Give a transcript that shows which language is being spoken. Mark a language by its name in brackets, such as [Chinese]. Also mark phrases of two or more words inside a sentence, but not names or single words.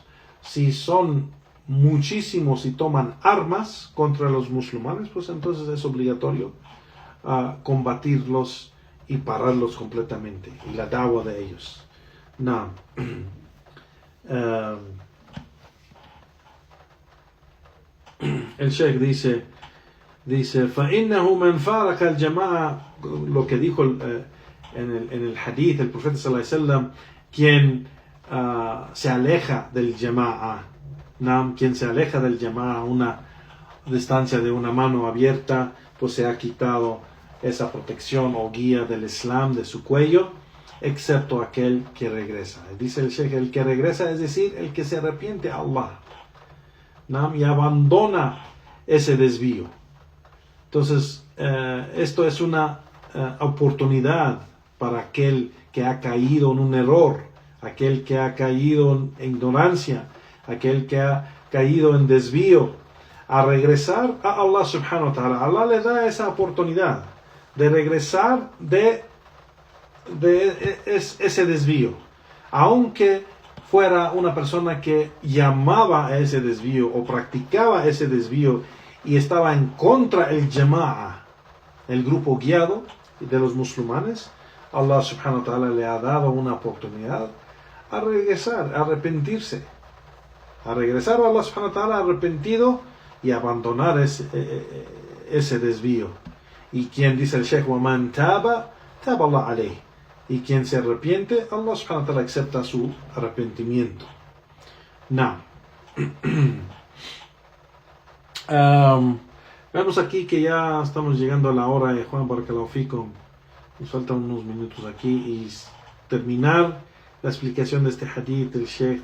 [Spanish] Si son muchísimos y toman armas contra los musulmanes, pues entonces es obligatorio combatirlos y pararlos completamente, y la da'wah de ellos. No. El Sheikh dice [Arabic] فَإِنَّهُ مَنْ فَارَقَ الْجَمَاعَ, [Spanish] lo que dijo en el hadith el profeta [Arabic] صلى الله عليه وسلم, [Spanish] quien se aleja del jama'a, ¿no? Quien se aleja del jama'a a una distancia de una mano abierta, pues se ha quitado esa protección o guía del Islam de su cuello, excepto aquel que regresa. Dice el Sheikh, el que regresa, es decir, el que se arrepiente a Allah, ¿no? Y abandona ese desvío. Entonces, esto es una oportunidad para aquel que ha caído en un error aquel que ha caído en ignorancia, aquel que ha caído en desvío, a regresar a Allah [Arabic] سبحانه وتعالى. [Spanish] Allah le da esa oportunidad de regresar de ese desvío, aunque fuera una persona que llamaba a ese desvío o practicaba ese desvío y estaba en contra el jama'a, el grupo guiado de los musulmanes. Allah [Arabic] سبحانه وتعالى [Spanish] le ha dado una oportunidad a regresar, a arrepentirse, a regresar a Allah [Arabic] سبحانه وتعالى [Spanish] arrepentido y abandonar ese desvío. Y quien dice el Sheikh, [Arabic] وَمَنْ تَابَ تَابَ اللَّهُ عَلَيْهِ, [Spanish] y quien se arrepiente, Allah [Arabic] سبحانه وتعالى [Spanish] acepta su arrepentimiento. Now, vemos aquí que ya estamos llegando a la hora de Juan [Arabic] بارك الله فيكم. [Spanish] Nos faltan unos minutos aquí y terminar la explicación de este hadith del Sheikh.